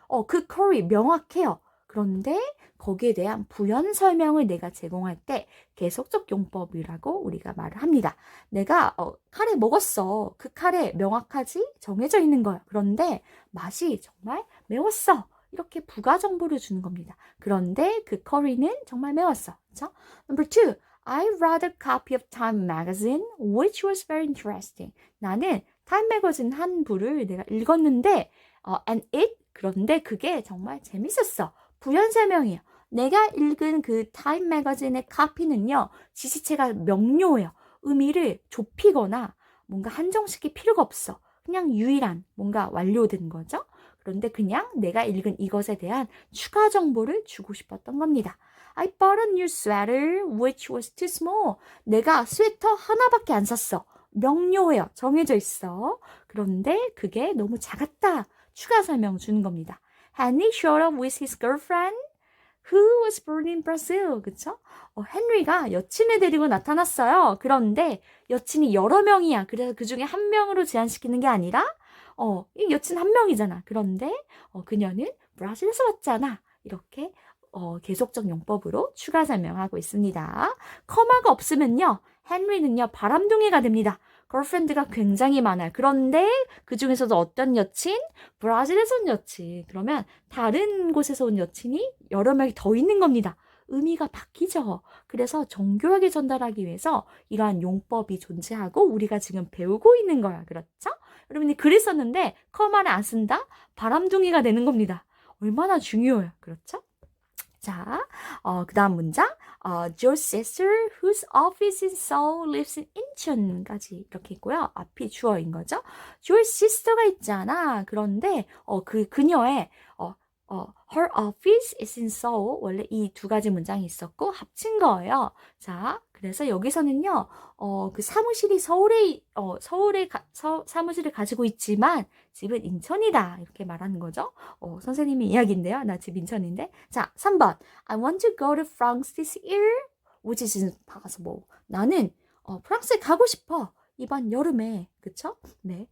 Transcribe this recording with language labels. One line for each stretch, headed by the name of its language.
Korean: 그 curry 명확해요. 그런데 거기에 대한 부연 설명을 내가 제공할 때 계속적 용법이라고 우리가 말을 합니다. 내가 카레 먹었어. 그 카레 명확하지? 정해져 있는 거야. 그런데 맛이 정말 매웠어. 이렇게 부가 정보를 주는 겁니다. 그런데 그 커리는 정말 매웠어. 그렇죠? Number 2.
English: I read a copy of Time magazine which was very interesting.
Korean: 나는 타임 매거진 한 부를 내가 읽었는데 and it 그런데 그게 정말 재밌었어. 부연 설명이에요. 내가 읽은 그 타임 매거진의 카피는요. 지시체가 명료해요. 의미를 좁히거나 뭔가 한정시킬 필요가 없어. 그냥 유일한 뭔가 완료된 거죠. 그런데 그냥 내가 읽은 이것에 대한 추가 정보를 주고 싶었던 겁니다.
English: I bought a new sweater which was too small.
Korean: 내가 스웨터 하나밖에 안 샀어. 명료해요. 정해져 있어. 그런데 그게 너무 작았다. 추가 설명 주는 겁니다.
English: Henry showed up with his girlfriend who was born in Brazil.
Korean: 그쵸? 헨리가 여친을 데리고 나타났어요. 그런데 여친이 여러 명이야. 그래서 그 중에 한 명으로 제한시키는 게 아니라 이 여친 한 명이잖아. 그런데 그녀는 브라질에서 왔잖아. 이렇게 계속적 용법으로 추가 설명하고 있습니다. 커마가 없으면요. 헨리는요. 바람둥이가 됩니다. 걸프렌드가 굉장히 많아요. 그런데 그 중에서도 어떤 여친? 브라질에서 온 여친. 그러면 다른 곳에서 온 여친이 여러 명이 더 있는 겁니다. 의미가 바뀌죠. 그래서 정교하게 전달하기 위해서 이러한 용법이 존재하고 우리가 지금 배우고 있는 거야. 그렇죠? 여러분이 글을 썼는데 커마를 안 쓴다? 바람둥이가 되는 겁니다. 얼마나 중요해요. 그렇죠? 자, 그 다음 문장.
English: Joe's sister, whose office in Seoul, lives in
Korean: 인천까지 이렇게 있고요. 앞이 주어인 거죠. Joe's sister가 있잖아. 그런데 그녀의
English: her office is in Seoul.
Korean: 원래 이 두 가지 문장이 있었고 합친 거예요. 자, 그래서 여기서는요. 그 사무실이 서울에 사무실을 가지고 있지만 집은 인천이다. 이렇게 말하는 거죠. 선생님의 이야기인데요. 나 집 인천인데. 자, 3번.
English: I want to go to France this year. which is impossible.
Korean: 나는 프랑스에 가고 싶어. 이번 여름에. 그쵸? 네.